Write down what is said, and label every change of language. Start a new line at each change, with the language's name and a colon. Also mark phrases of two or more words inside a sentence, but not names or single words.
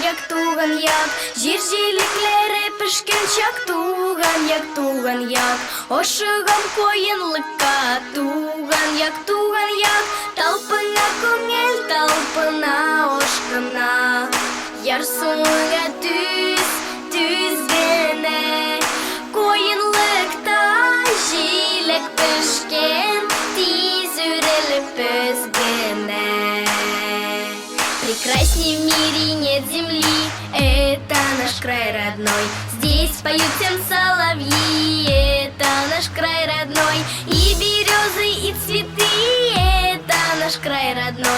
Tatar: як жир җилекләре пешкән чак туган як ашыгам куенлыкка туган як талпына күңел талпына ашкына ярсуңа түз генә куенлыкта җилек пешкән тиз үрелеп өзгенә.
Russian: Прекрасней в мире нет земли, это наш край родной. Здесь поют всем соловьи, это наш край родной. И березы, и цветы, это наш край родной.